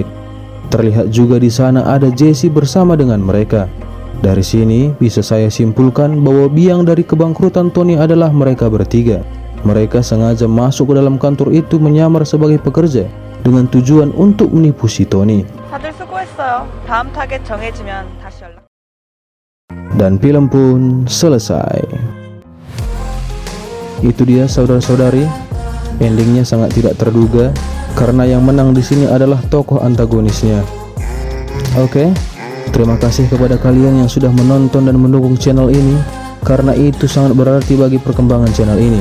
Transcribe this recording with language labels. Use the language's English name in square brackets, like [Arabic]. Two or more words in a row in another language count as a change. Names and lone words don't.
[Indonesian] Terlihat juga di sana ada Jesse bersama dengan mereka. Dari sini bisa saya simpulkan bahwa biang dari kebangkrutan Tony adalah mereka bertiga. Mereka sengaja masuk ke dalam kantor itu menyamar sebagai pekerja dengan tujuan untuk menipu si Tony. [Korean] 다들 수고했어요. 다음 타겟 정해지면 다시 연락. [Indonesian] Dan film pun selesai. Itu dia saudara-saudari, endingnya sangat tidak terduga karena yang menang di sini adalah tokoh antagonisnya. Oke, terima kasih kepada kalian yang sudah menonton dan mendukung channel ini, karena itu sangat berarti bagi perkembangan channel ini.